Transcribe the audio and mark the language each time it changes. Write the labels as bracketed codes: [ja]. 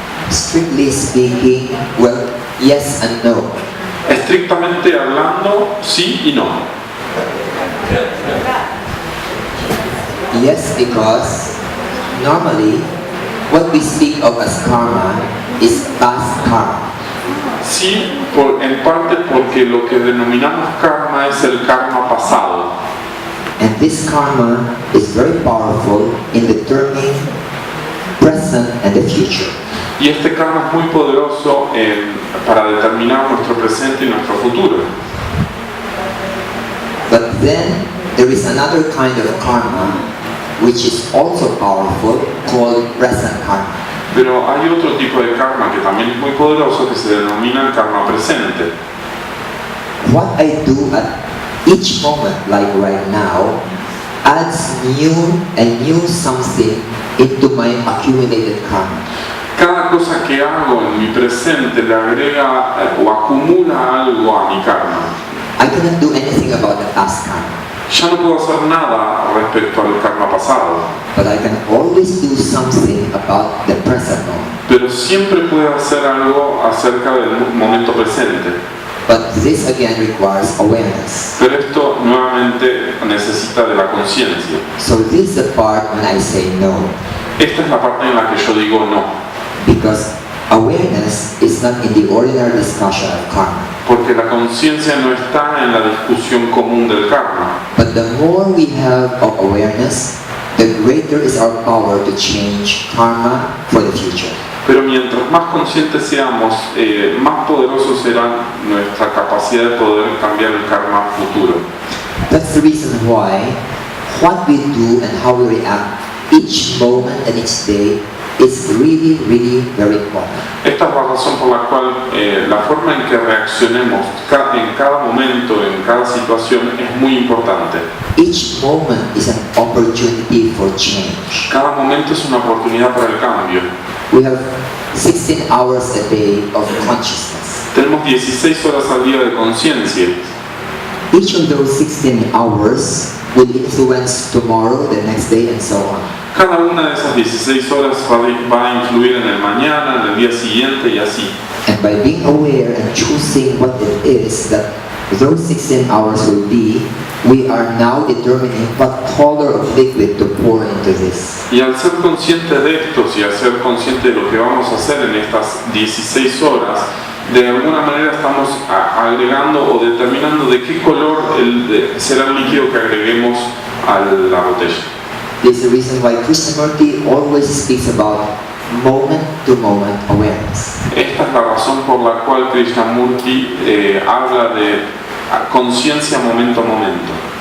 [en] Strictly speaking, well, yes and no. [es] Estrictamente hablando, sí y no. [en] Yes, because normally what we speak of as karma is past karma. [es] Sí, en parte porque lo que denominamos karma es el karma pasado. [en] And this karma is very powerful in determining present and the future. [es] Y este karma es muy poderoso para determinar nuestro presente y nuestro futuro. [en] But then there is another kind of karma which is also powerful called present karma. [es] Pero hay otro tipo de karma que también es muy poderoso que se denomina el karma presente. [en] What I do at each moment, like right now, adds new something into my accumulated karma. [es] Cada cosa que hago en mi presente le agrega o acumula algo a mi karma. [en] I cannot do anything about the past karma, [es] Ya no puedo hacer nada respecto al karma pasado, [en] but I can always do something about the present moment. [es] pero siempre puedo hacer algo acerca del momento presente. [en] But this again requires awareness. [es] Pero esto nuevamente necesita de la conciencia. [en] So this is the part when I say no, [es] Esta es la parte en la que yo digo no, [en] because awareness is not in the ordinary discussion of karma. [es] porque la conciencia no está en la discusión común del karma. [en] But the more we have of awareness, the greater is our power to change karma for the future. [es] Pero mientras más conscientes seamos, más poderoso será nuestra capacidad de poder cambiar el karma futuro. [en] That's the reason why what we do and how we react each moment and each day is really, really very important. [es] Esta es la razón por la cual la forma en que reaccionemos en cada momento, en cada situación, es muy importante. [en] Each moment is an opportunity for change. [es] Cada momento es una oportunidad para el cambio. [en] We have 16 hours a day of consciousness. [es] Tenemos 16 horas al día de conciencia. [en] Each of those 16 hours will influence tomorrow, the next day, and so on. [es] Cada una de esas 16 horas va a influir en el mañana, en el día siguiente y así. [en] And by being aware and choosing what it is that those 16 hours will be, we are now determining what color of liquid to pour into this. [es] Y al ser consciente de estos y al ser consciente de lo que vamos a hacer en estas 16 horas, de alguna manera estamos agregando o determinando de qué color será el líquido que agreguemos a la botella. [en] This is the reason why Krishnamurti always speaks about moment-to-moment awareness. [es] Esta es la razón por la cual Krishnamurti habla de conciencia momento a momento.